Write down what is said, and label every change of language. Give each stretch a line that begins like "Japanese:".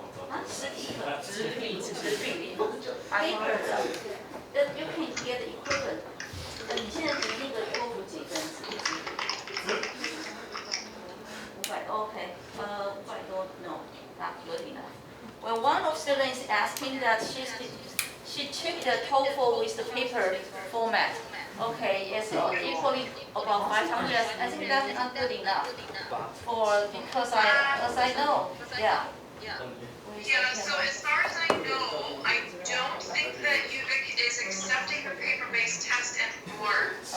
Chinese: 啊，实体课，纸笔，paper 的，
English: that you can get equivalent。
Chinese: 你现在读那个托福几分？500 ，OK， 500多 ，
English: no， not good enough. Well, one of students asking that she took the TOEFL with the paper format. Okay, yes, equally about 500. I think that's not good enough because as I know, yeah. Yeah, so as far as I know, I don't think that UVic is accepting a paper-based test anymore.